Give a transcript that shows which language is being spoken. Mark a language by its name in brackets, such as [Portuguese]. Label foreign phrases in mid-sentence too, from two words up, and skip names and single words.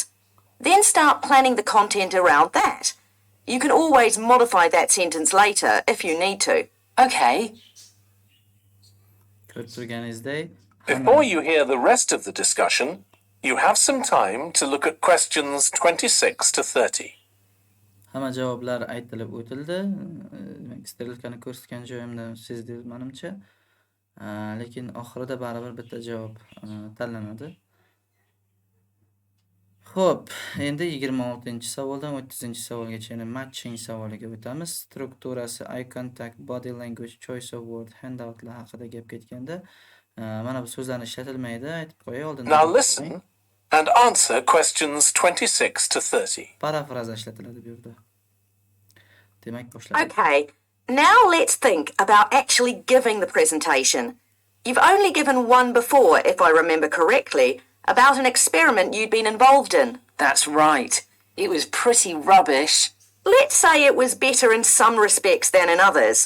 [English] Then start planning the content around that. You can always modify that sentence later if you need to. Okay. Before you hear the rest of the discussion, you have some time to look at questions 26 to 30. [Uzbek] Hamma javoblar aytilib o'tildi. Sterilkani ko'rsatgan joyimda sezdingiz menimcha. Lekin oxirida baribir bitta javob tanlanadi. Xo'p, endi 26-savoldan 30-savolgacha yana matching savoliga o'tamiz. Strukturasi, [English] eye contact, body language, choice of word, [Uzbek] handoutlar haqida gap ketganda, mana bu so'zlarni ishlatilmaydi, aytib qo'yay oldindan. [English] Now listen and answer questions 26 to 30. [Uzbek] Parafraza ishlatiladi bu yerda. Demak, boshlaymiz. [English] Okay, now let's think about actually giving the presentation. You've only given one before, if I remember correctly, about an experiment you'd been involved in. That's right. It was pretty rubbish. Let's say it was better in some respects than in others.